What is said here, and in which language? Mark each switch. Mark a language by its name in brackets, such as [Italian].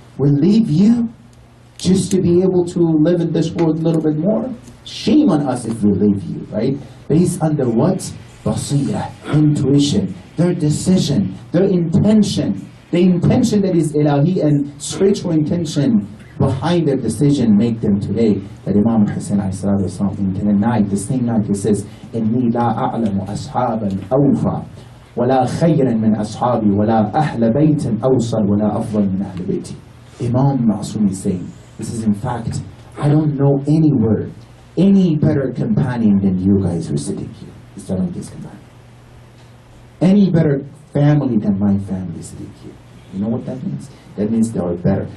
[English] We'll leave you just to be able to live in this world a little bit more? Shame on us if we leave you, right? Based on the what? Basira, intuition, their decision, their intention. The intention that is ilahi and spiritual intention behind their decision make them today. That Imam Hussain in the night, the same night, he says, [Arabic] إِنِّي لَا أَعْلَمُ أَصْحَابًا أَوْفَى وَلَا خَيْرًا مِنْ أَصْحَابِي وَلَا أَهْلَ بَيْتٍ أَوْصَلْ وَلَا أَفْضَلْ مِنْ أَهْلِ بَيْتِي. [English] Imam Ma'asum is saying, this is in fact, I don't know anywhere any better companion than you guys who are sitting here. He's telling this companion. Any better family than my family sitting here. You know what that means? That means they are better.